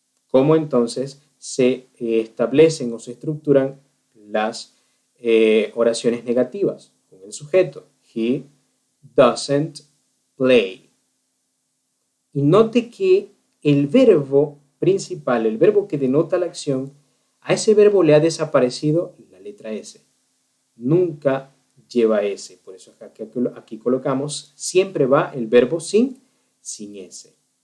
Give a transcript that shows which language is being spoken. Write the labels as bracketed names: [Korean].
[Spanish] ¿Cómo entonces se establecen o se estructuran las oraciones negativas? Con el sujeto, [English] he doesn't play. [Spanish] Y note que el verbo principal, el verbo que denota la acción, a ese verbo le ha desaparecido la letra S. Nunca lleva S. Por eso aquí colocamos, siempre va el verbo sin S.